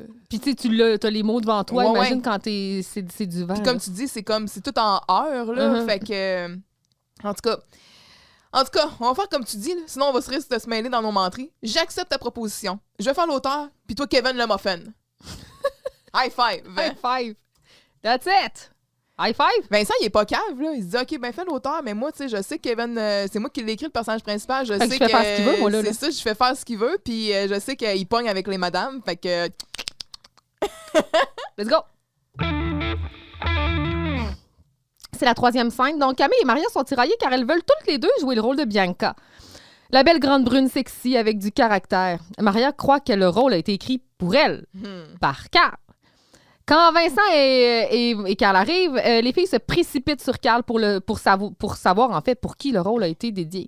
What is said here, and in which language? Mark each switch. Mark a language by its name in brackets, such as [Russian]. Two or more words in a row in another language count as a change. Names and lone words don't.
[French] Puis tu sais, t'as les mots devant toi, ouais, imagine quand c'est du vent. Puis comme tu dis, c'est tout en heures, là, fait que... En tout cas, on va faire comme tu dis, là, sinon on va se risquer de se mêler dans nos menteries. J'accepte ta proposition. Je vais faire l'auteur, puis toi, Kevin, le muffin. [English] High five. High five. That's it. High five! [French] Vincent, il est pas cave, là. Il se dit, OK, ben fais l'auteur, mais moi, tu sais, je sais que Kevin, c'est moi qui l'ai écrit, le personnage principal. Je Fait que sais je fais faire ce qu'il veut, moi, là. C'est ça, je fais faire ce qu'il veut, puis je sais qu'il pogne avec les madames, fait que... [English] Let's go! [French] C'est la 3e scène. Donc, Camille et Maria sont tiraillées car elles veulent toutes les deux jouer le rôle de Bianca. La belle grande brune sexy avec du caractère. Maria croit que le rôle a été écrit pour elle, par Carl. Quand Vincent et Carl arrivent, les filles se précipitent sur Carl pour savoir, en fait, pour qui le rôle a été dédié.